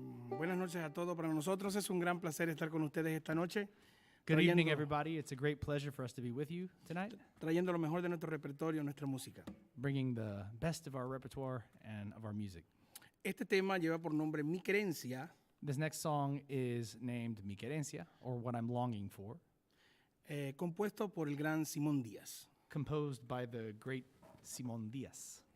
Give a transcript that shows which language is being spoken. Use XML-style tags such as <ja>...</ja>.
<es>Buenas noches a todos. Para nosotros es un gran placer estar con ustedes esta noche.</es> <en>Good evening,</en> <es>Trayendo-</es> <en>everybody. It's a great pleasure for us to be with you tonight,</en> <es>Trayendo lo mejor de nuestro repertorio, nuestra música.</es> <en>bringing the best of our repertoire and of our music.</en> <es>Este tema lleva por nombre Mi Querencia,</es> <en>This next song is named Mi Querencia, or What I'm Longing For,</en> <es>compuesto por el gran Simón Díaz.</es> <en>composed by the great Simón Díaz.</en>